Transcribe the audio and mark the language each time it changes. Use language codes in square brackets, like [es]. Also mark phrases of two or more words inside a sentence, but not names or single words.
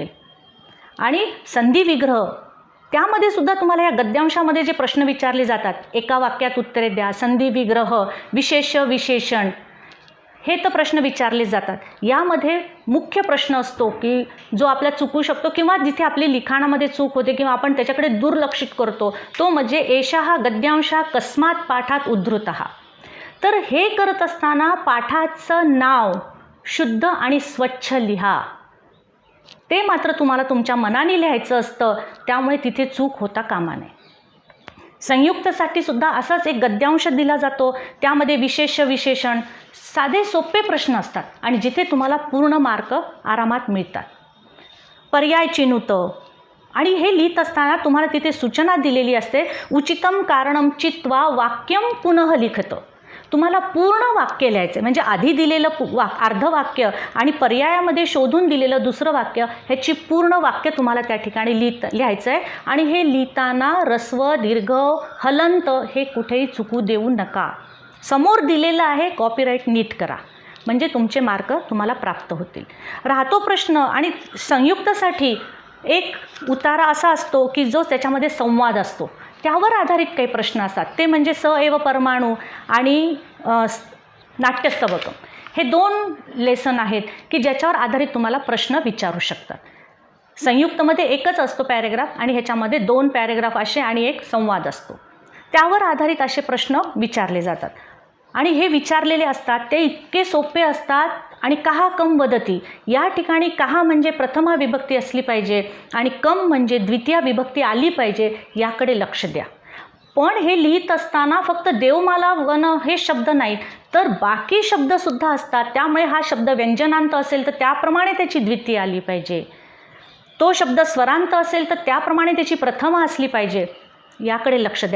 [mr] आणि संधी, विग्रह त्यामध्ये सुद्धा तुम्हाला या गद्यांशामध्ये जे प्रश्न विचारले जातात, एका वाक्यात उत्तरे द्या, संधी, विग्रह, विशेषण, हे तर प्रश्न विचारले जातात. यामध्ये मुख्य प्रश्न असतो की जो आपला चुकू शकतो किंवा जिथे आपली लिखाणामध्ये चूक होते किंवा आपण त्याच्याकडे दुर्लक्षित करतो, तो म्हणजे [sa] एषः गद्यांशः कस्मात् पाठात उद्धृतः. [mr] तर हे करत असताना पाठाचं नाव शुद्ध आणि स्वच्छ लिहा. ते मात्र तुम्हाला तुमच्या मनाने लिहायचं असतं, त्यामुळे तिथे चूक होता कामा नये. संयुक्तसाठी सुद्धा असाच एक गद्यांश दिला जातो, त्यामध्ये विशेषण, साधे सोपे प्रश्न असतात आणि जिथे तुम्हाला पूर्ण मार्क आरामात मिळतात. [sa] पर्याय चिनुत, [mr] आणि हे लिहित असताना तुम्हाला तिथे सूचना दिलेली असते, [sa] उचितम कारणम चित्वा वाक्यम पुनः लिखत. [mr] तुम्हाला पूर्ण वाक्य लिहायचं, म्हणजे आधी दिलेलं अर्धवाक्य आणि पर्यायामध्ये शोधून दिलेलं दुसरं वाक्य, ह्याची पूर्ण वाक्य तुम्हाला त्या ठिकाणी लिहायचं आहे. आणि हे लिहिताना ऱ्हस्व, दीर्घ, हलंत हे कुठेही चुकू देऊ नका. समोर दिलेलं आहे, कॉपीराईट नीट करा, म्हणजे तुमचे मार्क तुम्हाला प्राप्त होतील. राहतो प्रश्न, आणि संयुक्तसाठी एक उतारा असा असतो की जो त्याच्यामध्ये संवाद असतो, त्यावर आधारित काही प्रश्न असतात. ते म्हणजे [sa] स एव परमाणू [mr] आणि नाट्यस्तबकम. हे 2 लेसन आहेत की ज्याच्यावर आधारित तुम्हाला प्रश्न विचारू शकतात. संयुक्तमध्ये एकच असतो पॅरेग्राफ आणि ह्याच्यामध्ये 2 पॅरेग्राफ असे आणि एक संवाद असतो. त्यावर आधारित असे प्रश्न विचारले जातात आणि हे विचारलेले असतात ते इतके सोपे असतात. आणि [sa] कहा कम वदती, [mr] या ठिकाणी कहा म्हणजे प्रथमा विभक्ती असली पाहिजे आणि कम म्हणजे द्वितीय विभक्ती आली पाहिजे, याकडे लक्ष द्या. पण हे लिहित असताना फक्त देवमाला वन हे शब्द नाहीत तर बाकी शब्दसुद्धा असतात. त्यामुळे हा शब्द व्यंजनांत असेल तर त्याप्रमाणे त्याची द्वितीय आली पाहिजे, तो शब्द स्वरांत असेल तर त्याप्रमाणे त्याची प्रथमा असली पाहिजे, याकडे लक्ष द्या.